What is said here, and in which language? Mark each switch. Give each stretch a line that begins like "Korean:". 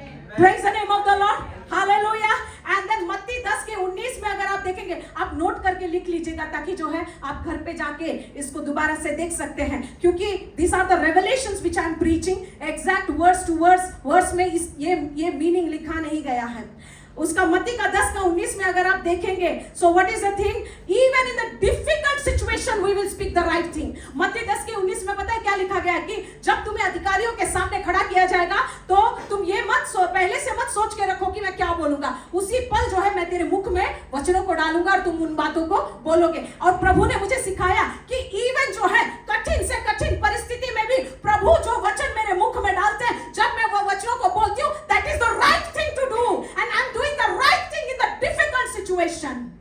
English: Praise the name of the Lord, hallelujah। And then
Hindi: मत्ती 10:19 में अगर आप देखेंगे, आप नोट करके लिख लीजिएगा ताकि जो है आप घर पे जाके इसको दोबारा से देख सकते हैं, क्योंकि
English: these are the revelations which I am preaching, exact words to words
Hindi: में ये मीनिंग लिखा नहीं गया है उसका। मत्ती का 10:19 में अगर आप देखेंगे,
English: so what is the thing, even in the difficult situation we will speak the right thing।
Hindi: मत्ती 10:19 में पता है क्या लिखा गया है कि जब तुम्हें अधिकारियों के सामने खड़ा किया जाएगा तो तुम ये पहले से मत सोच के रखो कि मैं क्या बोलूंगा, उसी पल जो है मैं तेरे मुख में वचनों को डालूंगा और तुम उन बातों को बोलोगे। और प्रभु ने मुझे सिखाया कि इवन जो है कठिन से कठिन परिस्थिति में भी प्रभु जो वचन मेरे मुख में डालते हैं, जब मैं वो वचनों को बोलती हूँ,
English: That is the right thing to do and I am doing the right thing in the difficult situation।